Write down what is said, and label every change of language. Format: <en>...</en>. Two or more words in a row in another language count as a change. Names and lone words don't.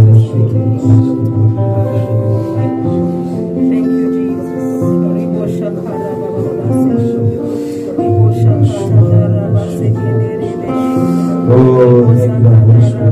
<en>Thank you, Jesus.</en> <yo>Ribo shakara baba baba se. Ribo shakara baba se kedere</yo> <en>Oh, thank you, Holy Spirit.</en>